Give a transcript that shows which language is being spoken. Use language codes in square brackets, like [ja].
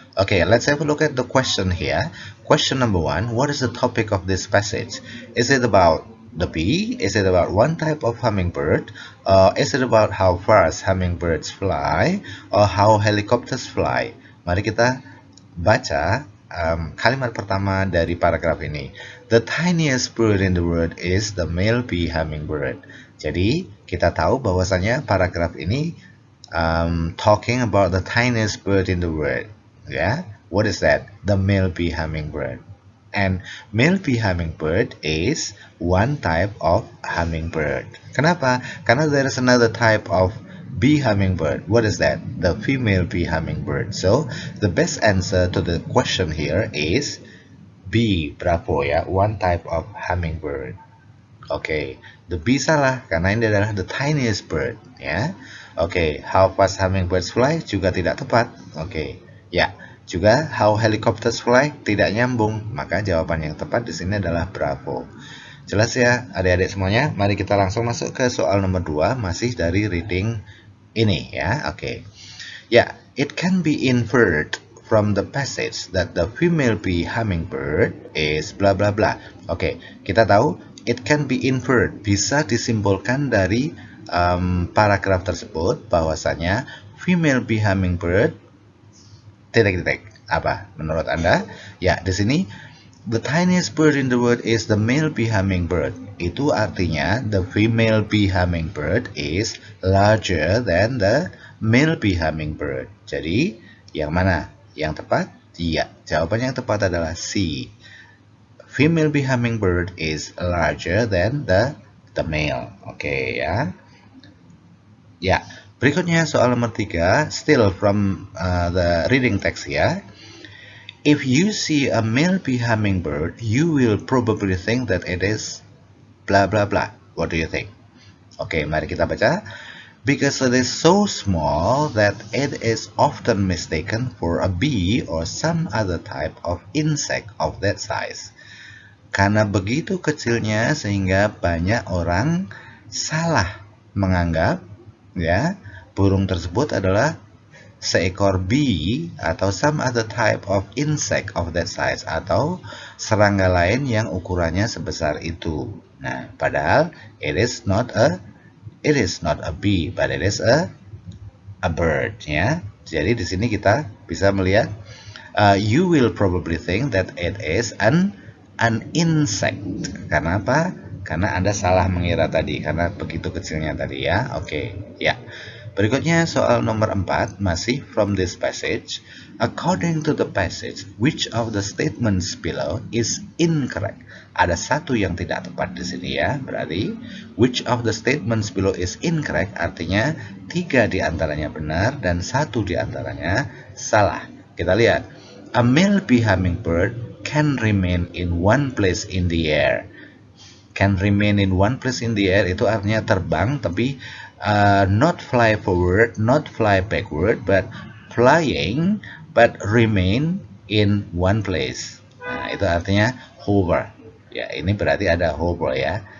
[en] Okay, let's have a look at the question here. Question number 1, what is the topic of this passage? Is it about the bee? Is it about one type of hummingbird? Is it about how fast hummingbirds fly? Or how helicopters fly? [id] Mari kita baca kalimat pertama dari paragraf ini. [en] The tiniest bird in the world is the male bee hummingbird. [id] Jadi kita tahu bahwasanya paragraf ini [en] talking about the tiniest bird in the world. Ya, what is that? The male bee hummingbird. And male bee hummingbird is one type of hummingbird. [id] Kenapa? Karena [en] there is another type of bee hummingbird. What is that? The female bee hummingbird. So the best answer to the question here is B. Bravo ya, one type of hummingbird. [id] Oke, the B salah karena ini adalah [en] the tiniest bird [id] ya. Oke, [en] how fast hummingbirds fly [id] juga tidak tepat. Oke, ya. Juga [en] how helicopters fly [id] tidak nyambung. Maka jawaban yang tepat di sini adalah bravo. Jelas ya adik-adik semuanya? Mari kita langsung masuk ke soal nomor 2, masih dari reading ini ya. Oke. [en] Ya, it can be inferred from the passage that the female bee hummingbird is bla bla bla. [id] Oke, kita tahu [en] it can be inferred, [id] bisa disimpulkan dari paragraf tersebut bahwasanya female bee hummingbird titik-titik apa menurut Anda? [en] Ya, [id] di sini [en] the tiniest bird in the world is the male bee hummingbird. [id] Itu artinya [en] the female bee hummingbird is larger than the male bee hummingbird. [id] Jadi, yang mana? Yang tepat? Iya, jawaban yang tepat adalah C. [en] Female bee hummingbird is larger than the male. Oke ya. [id] Ya, berikutnya soal nomor 3, [en] still from the reading text [id] ya. [en] If you see a male bee hummingbird, you will probably think that it is blah blah blah. What do you think? Oke, [id] mari kita baca. [en] Because it is so small that it is often mistaken for a bee or some other type of insect of that size. [id] Karena begitu kecilnya sehingga banyak orang salah menganggap ya burung tersebut adalah seekor bee atau [en] some other type of insect of that size, [id] atau serangga lain yang ukurannya sebesar itu. Nah, padahal [en] it is not a bee, but it is a bird ya. [id] Jadi di sini kita bisa melihat [en] you will probably think that it is an insect. [id] Karena apa? Karena Anda salah mengira tadi, karena begitu kecilnya tadi ya. Oke, ya. Berikutnya soal nomor 4, masih [en] from this passage. According to the passage, which of the statements below is incorrect? [id] Ada satu yang tidak tepat di sini ya. Berarti [en] which of the statements below is incorrect [id] artinya 3 di antaranya benar dan 1 di antaranya salah. Kita lihat. [en] A male bee hummingbird can remain in one place in the air. can remain in one place in the air [id] itu artinya terbang, tapi [en] not fly forward, not fly backward, but flying but remain in one place. [id] Nah, itu artinya hover. Ya, ini berarti ada hover ya.